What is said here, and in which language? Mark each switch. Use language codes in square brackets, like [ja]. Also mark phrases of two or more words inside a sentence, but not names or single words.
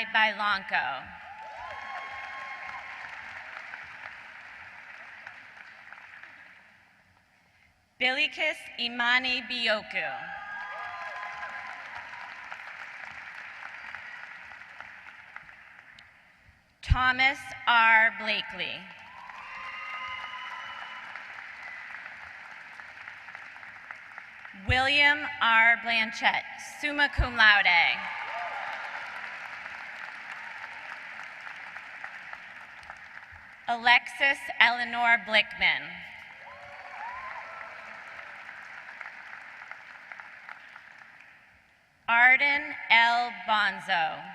[en] Bailanco. Bilikis Imani Bioku. Thomas R. Blakely. William R. Blanchett, [la] summa cum laude. [en] Alexis Eleanor Blickman. Arden L. Bonzo.